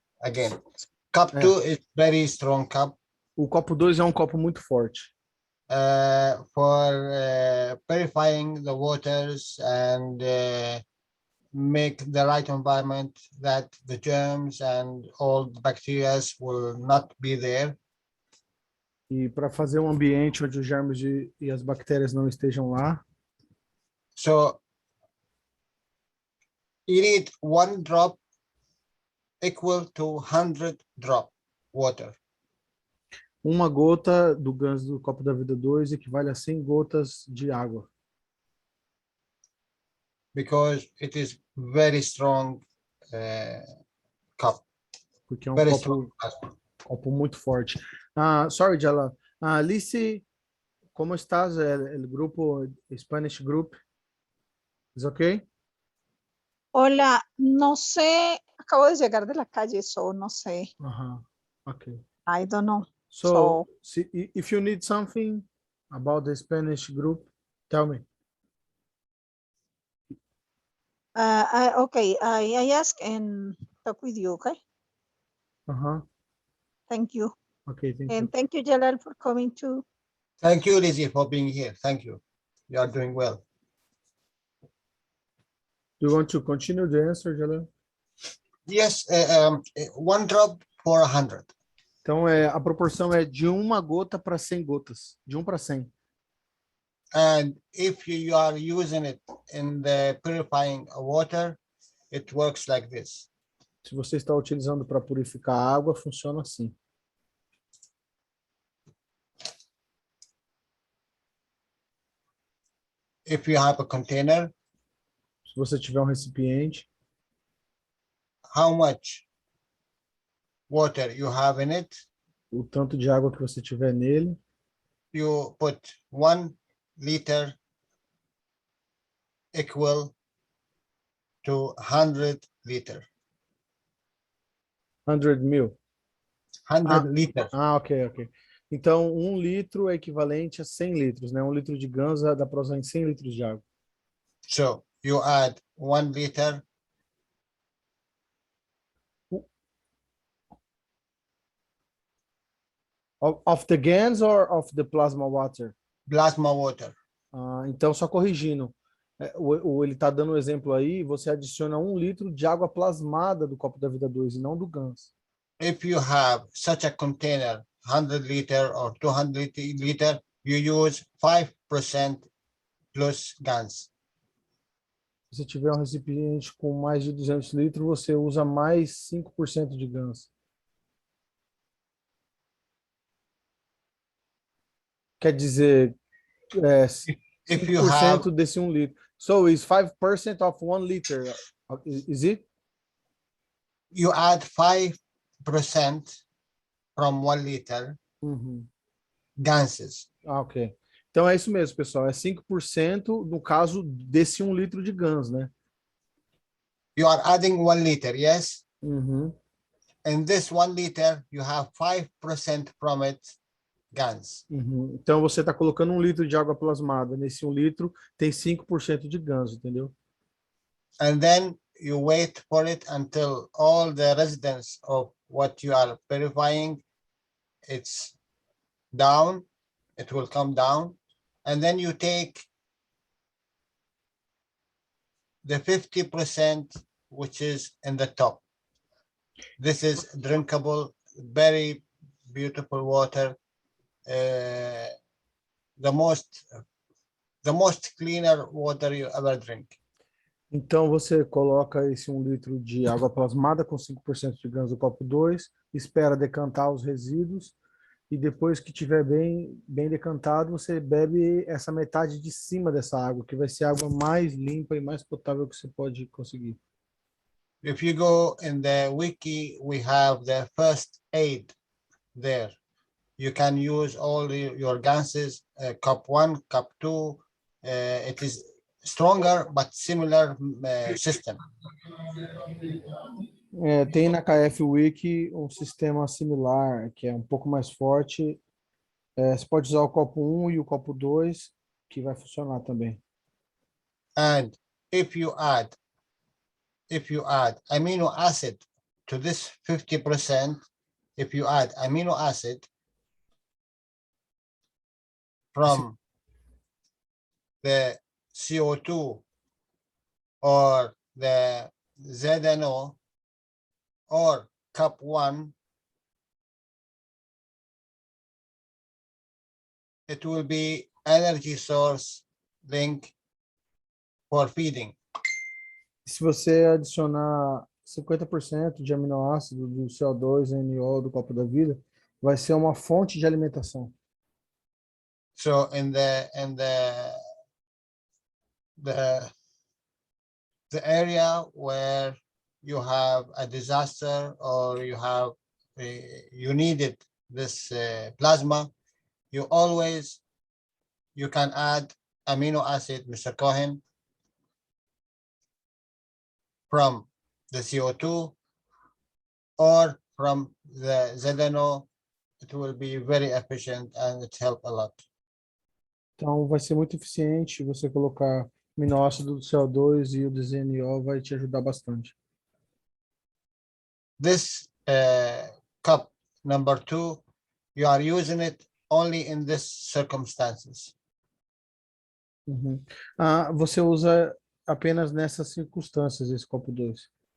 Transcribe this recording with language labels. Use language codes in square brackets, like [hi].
[en] Again, cup 2 is very strong cup. [pt] O copo 2 é um copo muito forte. [en] For purifying the waters and make the right environment that the germs and all the bacteria will not be there. [pt] E para fazer um ambiente onde os germes e as bactérias não estejam lá. [en] So you need 1 drop equal to 100 drop water. [pt] Uma gota do ganso do copo da vida 2 equivale a 100 gotas de água. [en] Because it is very strong cup. [pt] Porque é um [en] Very [pt] copo muito forte. [en] Sorry, [pt] Jalal. Lisi, [es] ¿cómo estás? El grupo Spanish Group. ¿Es okay? Hola, no sé, acabo de llegar de la calle, so no sé. [en] Okay. I don't know. So, if you need something about the Spanish group, tell me. Okay, I ask and talk with you, okay? Thank you. Okay, thank And you. thank you, Jalal, for coming too. Thank you, Lizzie, for being here. Thank you. You are doing well. Do you want to continue the answer, Jalal? Yes, 1 drop for 100. [pt] Então, a proporção é de uma gota para 100 gotas. De 1 para 100. [en] And if you are using it in the purifying water, it works like this. [pt] Se você está utilizando para purificar a água, funciona assim. [en] If you have a container, [pt] se você tiver um recipiente, [en] how much water you have in it, [pt] o tanto de água que você tiver nele, [en] you put 1 liter equal to 100 liter. [pt] 100 mil. [en] 100 liters. Ok. [pt] Então, 1 litro é equivalente a 100 litros, né? 1 litro de ganso dá para usar em 100 litros de água. [en] So, you add 1 liter. Of the GANs or of the plasma water? Plasma water. [pt] Então, só corrigindo. Ele está dando um exemplo aí, você adiciona 1 litro de água plasmada do copo da vida 2 e não do ganso. [en] If you have such a container, 100 liter or 200 liter, you use 5% plus GANs. [pt] Se você tiver um recipiente com mais de 200 litros, você usa mais 5% de ganso. Quer dizer, 5% desse 1 litro. [en] So, is 5% of 1 liter, is it? You add 5% from 1 liter ganses. Ok. [pt] Então, é isso mesmo, pessoal. É 5% no caso desse 1 litro de ganso, né? [en] You are adding 1 liter, yes? And this 1 liter, you have 5% from it GANs. [pt] Então, você está colocando 1 litro de água plasmada. Nesse 1 litro, tem 5% de ganso, entendeu? [en] And then you wait for it until all the residents of what you are purifying, it's down, it will come down. And then you take the 50% which is in the top. This is drinkable, very beautiful water. The most cleaner water you ever drink. [pt] Então, você coloca esse 1 litro de água plasmada com 5% de ganso do copo 2, espera decantar os resíduos e depois que tiver bem decantado, você bebe essa metade de cima dessa água, que vai ser a água mais limpa e mais potável que você pode conseguir. [en] If you go in the wiki, we have the first aid there. You can use all your ganses, cup 1, cup 2. It is stronger but similar system. [pt] Tem na KF Wiki um sistema similar, que é um pouco mais forte. Você pode usar o copo 1 e o copo 2, que vai funcionar também. [en] And if you add if you add amino acid to this 50%, if you add amino acid from the CO2 or the ZNO or cup 1, it will be energy source link for feeding. [pt] Se você adicionar 50% de aminoácido do CO2, NO do copo da vida, vai ser uma fonte de alimentação. [en] So in the area where you have a disaster or you needed this plasma, you can add amino acid, Mr. Cohen, from the CO2 or from the ZNO. It will be very efficient and it help a lot. [pt] Então, vai ser muito eficiente você colocar aminoácido do CO2 e o do ZNO vai te ajudar bastante. [en] This cup number 2, you are using it only in these circumstances. Uhum. [pt] Você usa apenas nessas circunstâncias esse copo 2.